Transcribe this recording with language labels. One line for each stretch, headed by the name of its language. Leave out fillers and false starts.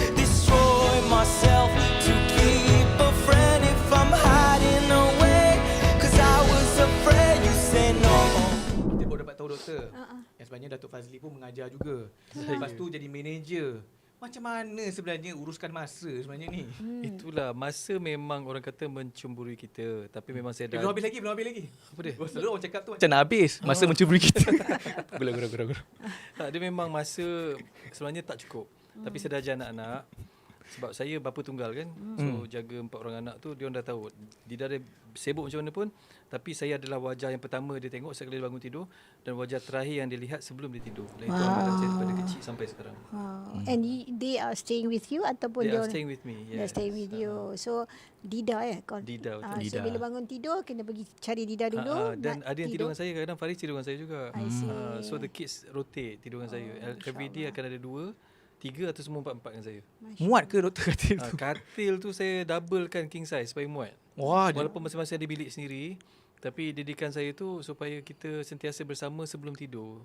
English: Destroy myself to keep a friend if I'm hiding away. Cause I was afraid you say no.
Malay: Kita baru dapat tahu Doktor, yang sebenarnya Datuk Fazli pun mengajar juga. Lepas tu jadi manager. Macam mana sebenarnya uruskan masa sebenarnya ni? Itulah, masa memang orang kata mencemburui kita. Tapi memang saya dah... Belum habis lagi. Apa dia? Selalu orang cakap tu macam nak habis. Masa mencemburui kita. Gurau. Tak, dia memang masa sebenarnya tak cukup. Tapi saya dah ajar anak-anak. Sebab saya bapa tunggal kan. So jaga 4 orang anak tu, dia orang dah tahu. Dia dah sibuk macam mana pun. Tapi saya adalah wajah yang pertama dia tengok sekali dia bangun tidur. Dan wajah terakhir yang dia lihat sebelum dia tidur. Dan itu amalan saya daripada kecil sampai sekarang.
English: And they are staying with you
Malay: ataupun
English: They are staying with me. They're staying with you. So Dida
Malay: Dida, betul. So bila bangun tidur kena pergi cari Dida dulu. Dan ada yang tidur dengan saya. Kadang Faris tidur dengan saya juga.
English: I see. So the kids rotate
Malay: tidur dengan saya.
English: Every day
Malay: akan ada 2, 3 atau semua 4 dengan saya. Muat ke Doktor katil tu? Katil tu saya doublekan king size supaya muat. Wah, walaupun masing-masing ada bilik sendiri, tapi didikan saya tu supaya kita sentiasa bersama sebelum tidur.